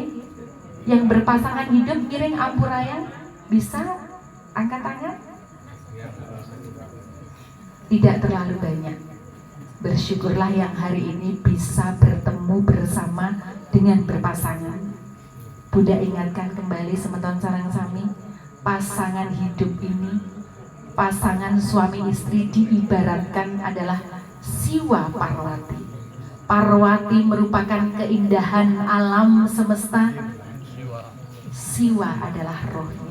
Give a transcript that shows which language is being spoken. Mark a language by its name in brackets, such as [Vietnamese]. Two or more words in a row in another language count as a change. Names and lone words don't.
[Indonesian] Yang berpasangan hidup [Balinese] ngiring ampurayan, [Indonesian] bisa angkat tangan? Tidak terlalu banyak. Bersyukurlah yang hari ini bisa bertemu bersama dengan berpasangan. Bunda ingatkan kembali [Balinese] semeton sareng sami, [Indonesian] pasangan hidup ini, pasangan suami istri diibaratkan adalah Siwa Parwati. Parwati merupakan keindahan alam semesta, Siwa adalah rohnya.